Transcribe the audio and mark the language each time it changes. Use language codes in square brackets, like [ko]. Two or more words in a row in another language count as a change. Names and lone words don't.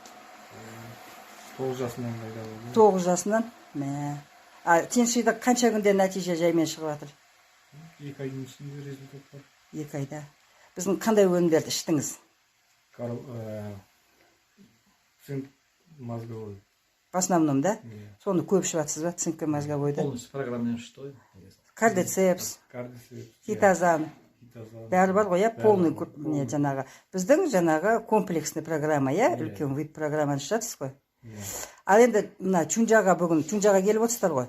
[kk] 9 жасымнан пайда болды. 9 жасынан? Сен қанша күнде нәтиже жаймен шығып жатыр? 2 айдың ішінде результат бар. 2 айда. Біздің қандай өнімдерді іштіңіз? [ru] Цинк мозговой. В основном, [kk] да? Соны көп ішіп жатсыз ба? Цинк мозговойды? [ru] Полностью программамен что? Кардицепс, хитозан. [kk] Бәрі бар ғой, полный жаңағы. Біздің жаңағы [ru] комплексный программа, [kk] үлкен вид программаны ішіп жатсыз ғой. Ал енді мына Чунжаға келіп отырсыздар ғой.